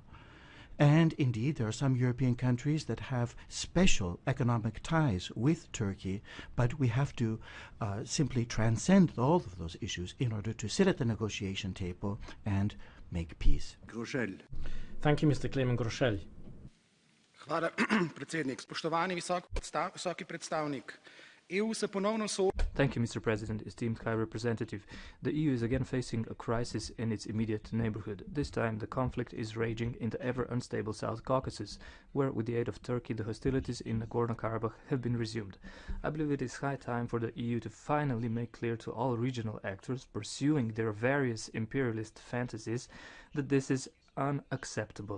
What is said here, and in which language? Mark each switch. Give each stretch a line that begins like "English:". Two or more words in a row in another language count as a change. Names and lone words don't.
English: And indeed, there are some European countries that have special economic ties with Turkey, but we have to simply transcend all of those issues in order to sit at the negotiation table and make peace. Thank you, Mr. Klemen Grošelj.
Slovenian: Hvala, predsednik. Spoštovani visoki predstavnik, EU se ponovno sooča.
English: Thank you, Mr. President, esteemed High Representative. The EU is again facing a crisis in its immediate neighborhood. This time, the conflict is raging in the ever-unstable South Caucasus, where, with the aid of Turkey, the hostilities in Nagorno-Karabakh have been resumed. I believe it is high time for the EU to finally make clear to all regional actors pursuing their various imperialist fantasies that this is unacceptable.